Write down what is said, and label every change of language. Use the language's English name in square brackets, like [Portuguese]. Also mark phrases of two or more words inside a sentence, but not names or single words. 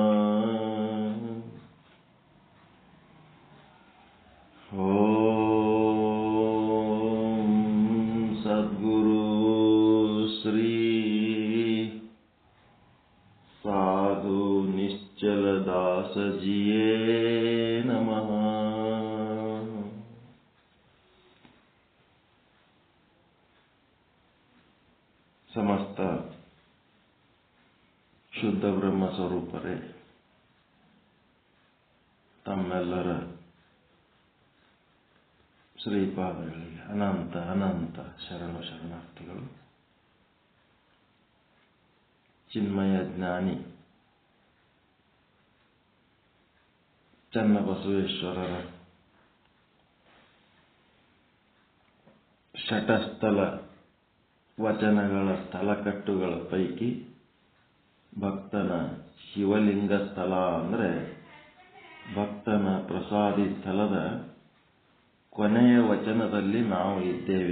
[Sanskrit] ಓಂ ಸದ್ಗುರು ಶ್ರೀ ಸಾಧು ನಿಶ್ಚಲದಾಸಜಿಯೇ ನಮಃ. [Kannada] ಸಮಸ್ತ ಶುದ್ಧ ಬ್ರಹ್ಮ ಸ್ವರೂಪರೇ, ತಮ್ಮೆಲ್ಲರ ಶ್ರೀಪಾದಗಳಿಗೆ ಅನಂತ ಅನಂತ ಶರಣು ಶರಣಾರ್ಥಿಗಳು. ಚಿನ್ಮಯ ಜ್ಞಾನಿ ಚನ್ನಬಸವೇಶ್ವರರ ಶಟಸ್ಥಲ ವಚನಗಳ ಸ್ಥಳಕಟ್ಟುಗಳ ಪೈಕಿ ಭಕ್ತನ ಶಿವಲಿಂಗ ಸ್ಥಳ ಅಂದರೆ ಭಕ್ತನ ಪ್ರಸಾದಿ ಸ್ಥಳದ ಕೊನೆಯ ವಚನದಲ್ಲಿ ನಾವು ಇದ್ದೇವೆ.